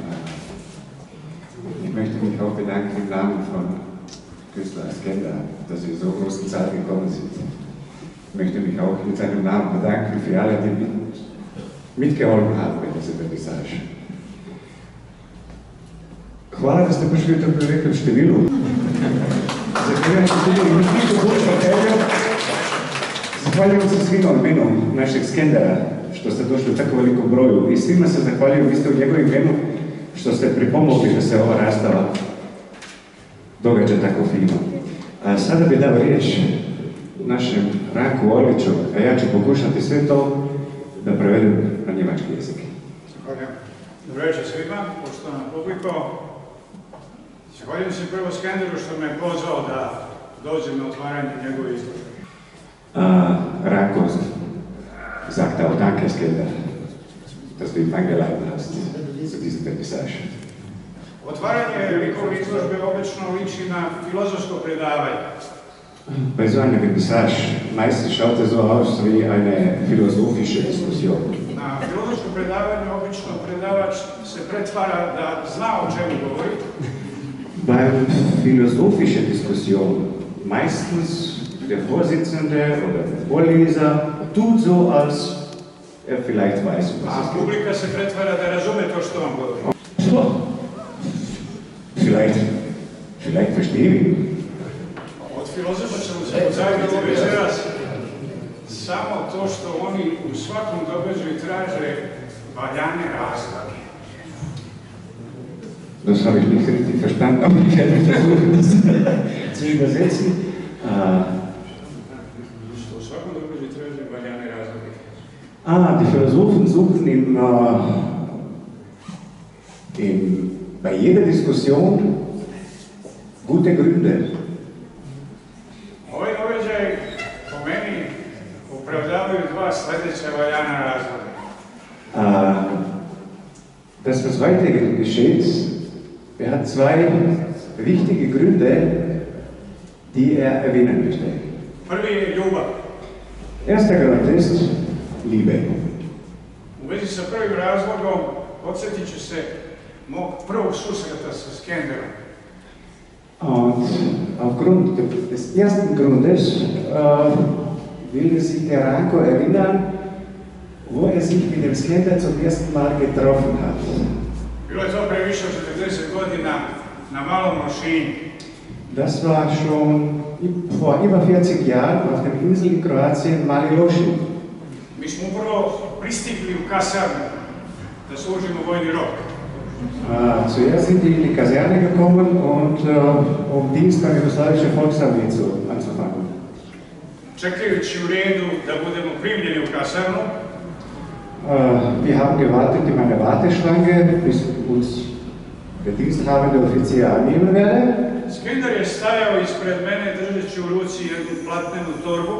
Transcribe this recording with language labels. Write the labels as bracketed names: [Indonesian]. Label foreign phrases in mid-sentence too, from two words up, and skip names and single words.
[German] Ich möchte mich auch bedanken im Namen von Künstler Skender, dass Sie in so großen Zahl gekommen sind. Ich möchte mich auch mit seinem Namen bedanken für alle, die mitgeholfen haben bei dieser Vernissage. [Slovenian] Hvala, da ste prišli v tako velikem številu. [Serbian] Zahvaljujem se svima u imenu našeg Skendera, što ste došli u tako velikom broju, i svima se zahvaljujem isto u njegovim imenu što ste pripomogli da se ova rastava događa tako fino. A sada bi dao riječ našem Ranku Orliću, a ja ću pokušati sve to da prevedem na njemački jezik. Zahvaljujem. Dobro večer svima, poštovana publiko. Zahvaljujem se prvo Skenderu što me pozvao da dođem na otvaranje njegove izložbe. [German] Ranko sagt auch danke, Skender, dass du ihn eingeladen hast zu dieser Vernissage. [Serbian] Otvaranje likove izložbe obično liči na filozofsko predavanje. [German] Bei so einer Vernissage meistens schaut es so aus wie eine philosophische Diskussion. [Serbian] Na filozofsko predavanje obično predavač se pretvara da zna o čemu govori. [German] Beim philosophische Diskussion meistens der Vorsitzende oder der Vorleser tut so, als er vielleicht weiß, was es geht. [Serbian] Publika se pretvara da razume to što vam govori. [German] Vielleicht verstehe ich. [Serbian] Od filozofa ćemo se pozaviti večeras samo to što oni u svakom događaju traže valjane razloge. [German] Das habe ich nicht richtig verstanden, aber ich werde versuchen, das zu übersetzen. Die Philosophen suchen bei jeder Diskussion gute Gründe. [Serbian] Ovaj događaj po meni opravdavaju dva sljedeća valjana razloga. [German] dass was heute geschieht, hat zwei wichtige Gründe, die erwähnen möchte. [Serbian] Prvi je ljubav. [German] Erster Grund ist Liebe. [Serbian] U vezi sa prvim razlogom podsjetit ću se mog prvog susreta sa Skenderom. [German] Und aufgrund des ersten Grundes will sich der Ranko erinnern, wo sich mit dem Skender zum ersten Mal getroffen hat. [Serbian] Bilo je to pre više od 40 godina na malom mašini. [German] Das war schon vor über 40 Jahren auf dem Insel in Kroatien Mali Lošinj. [Serbian] Mi smo upravo pristigli u kasarnu da služimo vojni rok. [German] Zuerst sind die in die Kaserne gekommen und um Dienst beim jugoslawische Volksarmee anzufangen. [Serbian] Čekajući u redu da budemo primljeni u kasarnu, [German] wir haben gewartet in einer Warteschlange, bis uns der diensthabende Offizier annehmen werde. [Serbian] Skender je stajao ispred mene držeći u ruci jednu platnenu torbu.